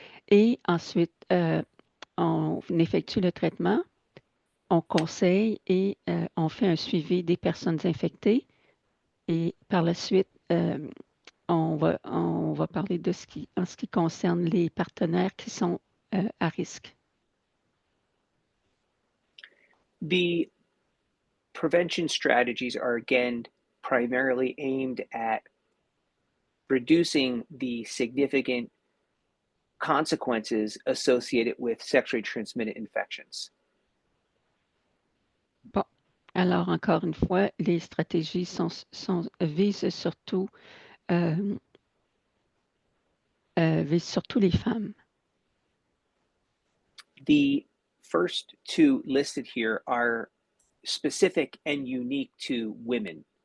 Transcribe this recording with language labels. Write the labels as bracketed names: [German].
[French] Et ensuite, on effectue le traitement, on conseille et on fait un suivi des personnes infectées. Et par la suite, on va parler en ce qui concerne les partenaires qui sont à risque. [English] The prevention strategies are again primarily aimed at reducing the significant consequences associated with sexually transmitted infections. [French] Bon, Alors, encore une fois, les stratégies visent surtout les femmes. [English] The first two listed here are specific and unique to women.